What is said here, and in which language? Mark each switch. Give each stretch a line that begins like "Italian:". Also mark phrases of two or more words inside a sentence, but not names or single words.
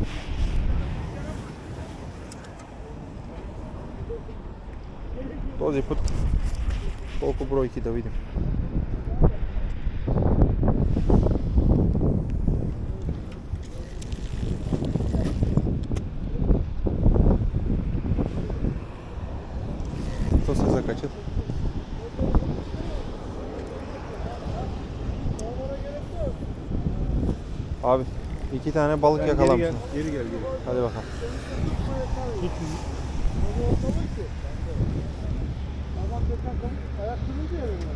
Bulgarian: Този път колко бройки да видим. То се закачат.
Turkish: Abi 2 tane balık yakalamışsın. Geri gel. Hadi bakalım. Adam geçen kan ayak kırıldı ya benim.